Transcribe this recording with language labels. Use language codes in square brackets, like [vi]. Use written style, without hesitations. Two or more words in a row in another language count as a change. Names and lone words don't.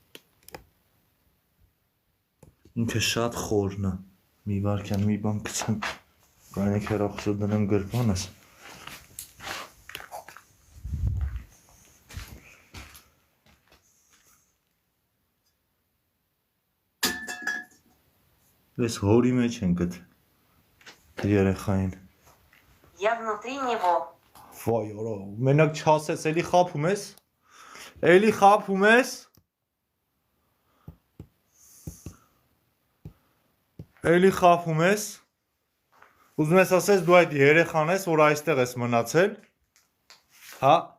[hy] Ինքը շատ խորն է։ Մի վարկյան մի բան գցեմ, կանեք հեռախոսը դնեմ գրպանս։ Ես հորի մեջ են գտ երեխային։ [ru] Я внутри него. [hy] Վայ, օրա, մենակ չասես, էլի խափում ես։ Էլի խափում ես։ Էլի խափում ես։ Ուզում ես ասես դու այդ երեխան ես, որ այստեղ ես մնացել։ Հա։